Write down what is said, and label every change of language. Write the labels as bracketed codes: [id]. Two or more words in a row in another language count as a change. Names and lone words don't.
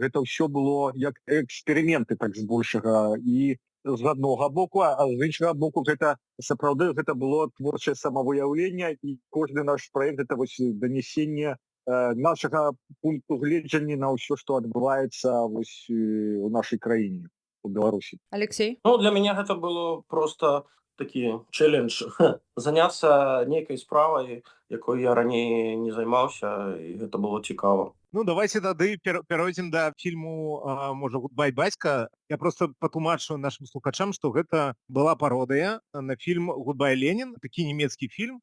[be] Гэта ўсё было як эксперыменты, так збольшага, і з аднаго боку, а з іншага боку гэта сапраўды гэта было творчае самавыяўленне, і кожны наш праект гэта вось данесенне нашага пункту гледжання на ўсё, што адбываецца вось у нашай краіне, у Беларусі. Алексей? Ну, [ru] для меня это было просто [be] такі челлендж заняцца нейкай справай, якой я раней не займаўся, і гэта было цікава. Ну, давайте тады перайдзем да фільму, можа, «Гудбай, бацька». Я просто патлумачу нашим слухачам, што гэта была пародыя на фільм «Гудбай, Ленін», такі нямецкі фільм